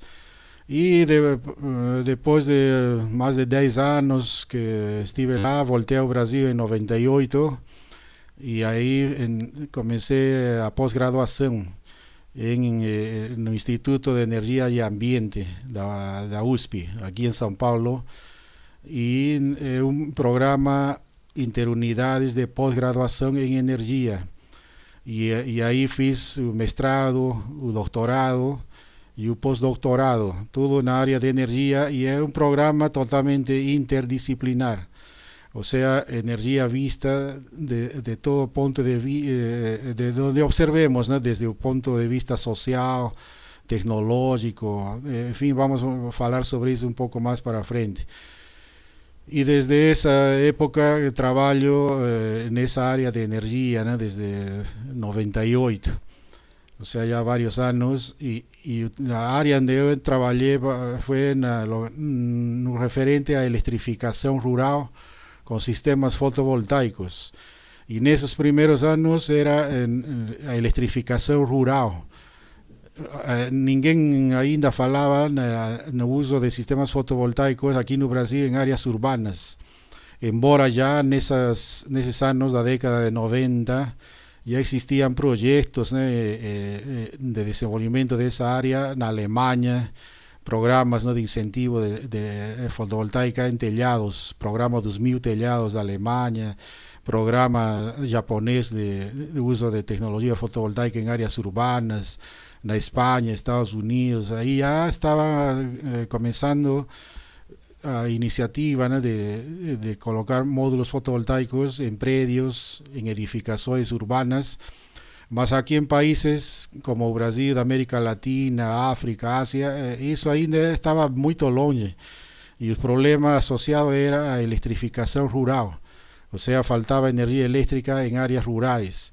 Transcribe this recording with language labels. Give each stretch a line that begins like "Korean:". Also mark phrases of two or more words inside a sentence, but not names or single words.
Portuguese: E depois de mais de 10 anos que estive lá, voltei ao Brasil em 98 e aí comecei a pós-graduação no Instituto de Energia e Ambiente da USP, aqui em São Paulo, e um programa interunidades de pós-graduação em energia. E aí fiz o mestrado, o doutorado e o pós-doutorado, tudo na área de energia, e é um programa totalmente interdisciplinar.
Spanish: O sea, energia vista de todo ponto de donde observemos, ¿no?
Portuguese: Desde o ponto de vista social, tecnológico, enfim, vamos falar sobre isso um pouco mais para frente. E desde essa época trabalho nessa área de energia, né? Desde 98.
Spanish: O sea, ya varios años, y la área donde yo trabajé fue no referente a electrificación rural con sistemas fotovoltaicos. Y en esos primeros años era
Portuguese: a electrificação rural. Ninguém ainda falava no uso de sistemas fotovoltaicos aqui no Brasil em áreas urbanas. Embora já nesses anos da década de 90
Spanish: ya existían proyectos de desenvolvimiento de esa área en Alemania, programas de incentivo de fotovoltaica en tellados, programa 2000 tellados de Alemania, programa japonés de uso de tecnología fotovoltaica en áreas urbanas, en España, Estados Unidos. Ahí ya estaba comenzando a iniciativa,
Portuguese: né, de colocar módulos fotovoltaicos em prédios, em edificações urbanas, mas aqui em países como o Brasil, da América Latina, África, Ásia, isso ainda estava muito longe. E o problema associado era a eletrificação rural, ou seja, faltava energia elétrica em áreas rurais.